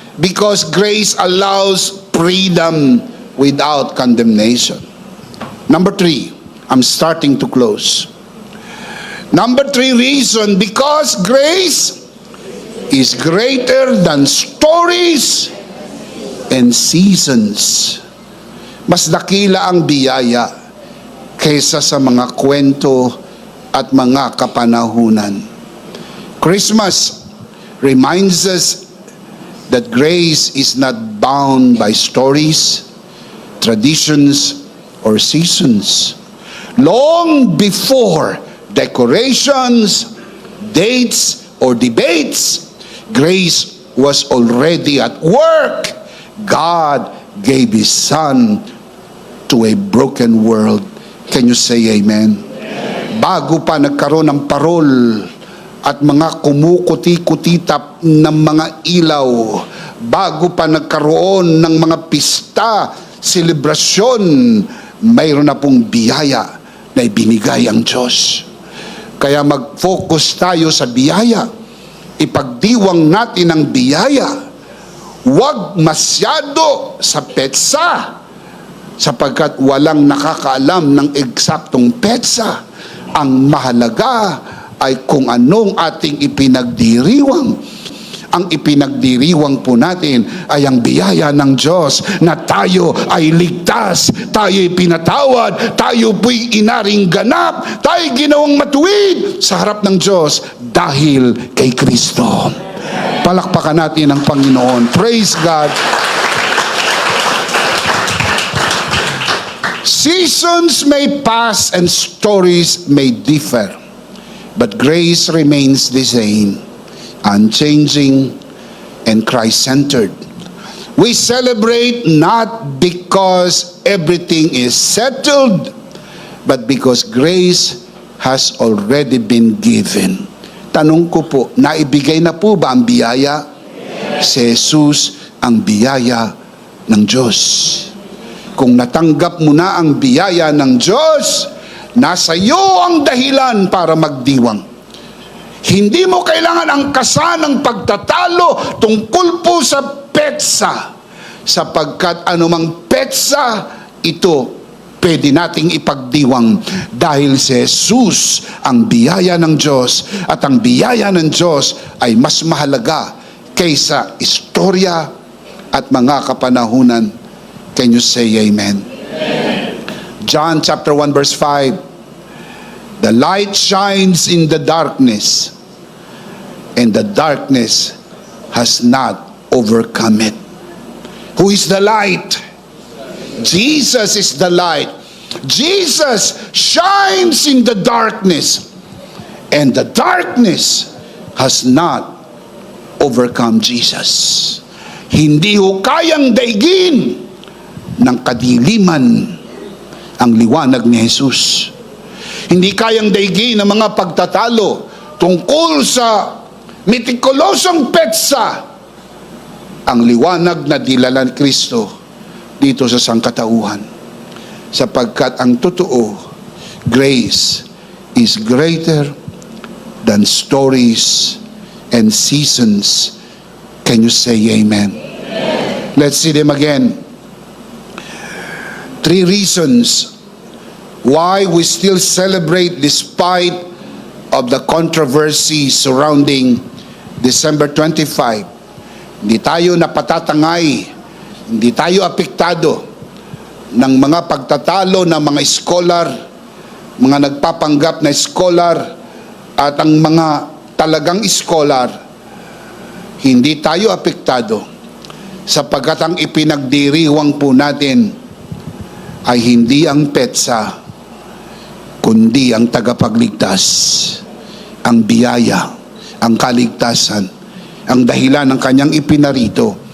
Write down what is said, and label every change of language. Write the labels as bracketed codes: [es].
[en] Because grace allows freedom without condemnation. Number 3, I'm starting to close. Number 3 reason, because grace is greater than stories and seasons. [tl] Mas dakila ang biyaya kaysa sa mga kwento at mga kapanahunan. [en] Christmas reminds us that grace is not bound by stories, traditions, or seasons. Long before decorations, dates, or debates, grace was already at work. God gave His Son to a broken world. Can you say amen? [tl] Bago pa nagkaroon ng parol at mga kumukuti-kutitap ng mga ilaw, bago pa nagkaroon ng mga pista, selebrasyon, mayroon na pong biyaya na ibinigay ang Diyos. Kaya mag-focus tayo sa biyaya. Ipagdiwang natin ang biyaya. Huwag masyado sa petsa, sapagkat walang nakakaalam ng eksaktong petsa. Ang mahalaga ay kung anong ating ipinagdiriwang. Ang ipinagdiriwang po natin ay ang biyaya ng Diyos na tayo ay ligtas, tayo'y pinatawad, tayo po'y inaring ganap, tayo'y ginawang matuwid sa harap ng Diyos dahil kay Kristo. Palakpakan natin ang Panginoon. [en] Praise God. Seasons may pass and stories may differ, but grace remains the same, unchanging and Christ-centered. We celebrate not because everything is settled, but because grace has already been given. [tl] Tanong ko po, naibigay na po ba ang biyaya? Si Jesus ang biyaya ng Diyos. Kung natanggap mo na ang biyaya ng Diyos, nasa iyo ang dahilan para magdiwang. Hindi mo kailangan angkasan ng pagtatalo tungkol po sa petsa, sapagkat anumang petsa, ito pwede nating ipagdiwang dahil si Jesus ang biyaya ng Diyos, at ang biyaya ng Diyos ay mas mahalaga kaysa istorya at mga kapanahunan. [en] Can you say amen? John chapter 1 verse 5, the light shines in the darkness, and the darkness has not overcome it. Who is the light? Jesus is the light. Jesus shines in the darkness, and the darkness has not overcome Jesus. [tl] Hindi ho kayang daigin ng kadiliman ang liwanag ni Jesus. Hindi kayang daigin ng mga pagtatalo tungkol sa metikulosong petsa ang liwanag na dilala ni Kristo dito sa sangkatauhan. Sapagkat ang totoo, [en] grace is greater than stories and seasons. Can you say amen? Let's see them again. 3 reasons why we still celebrate despite of the controversy surrounding December 25. [tl] Hindi tayo napatatangay, hindi tayo apektado ng mga pagtatalo ng mga scholar, mga nagpapanggap na scholar, at ang mga talagang scholar. Hindi tayo apektado sapagkat ang ipinagdiriwang po natin ay hindi ang petsa, kundi ang tagapagligtas, ang biyaya, ang kaligtasan, ang dahilan ng kanyang ipinarito.